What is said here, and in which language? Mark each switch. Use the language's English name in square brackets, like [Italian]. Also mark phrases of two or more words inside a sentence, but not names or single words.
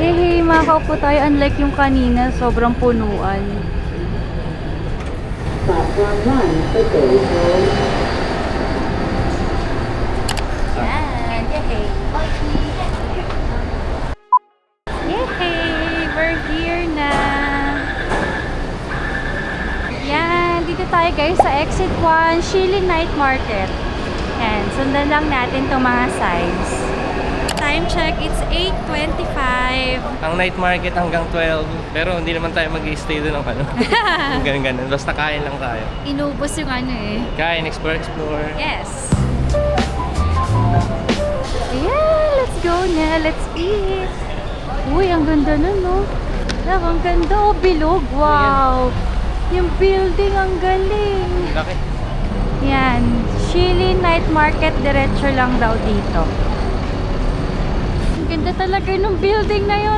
[Filipino] Yehey, makakaupo tayo. Unlike yung kanina, sobrang punuan. Yan, yehey. Yehey, [English] we're here na. [Filipino] Yan, dito tayo guys sa Exit 1, Shilin Night Market. Yan, sundan lang natin itong mga signs. [English] Time check, it's 8:25. [Filipino] Ang night market hanggang 12. Pero hindi naman tayo mag-i-stay doon ng ano. Hanggang ganun. Basta kain lang tayo. Inubos yung ano eh. Kain, explore. Yes. Ayan, [English] let's go na. Let's eat. [Filipino] Uy, ang ganda nun, no? Ang ganda, oh, bilog. Wow. Yung building, ang galing. Laki. Yan. Shilin Night Market, diretso lang daw dito. Ang ganda talaga nung building na yun.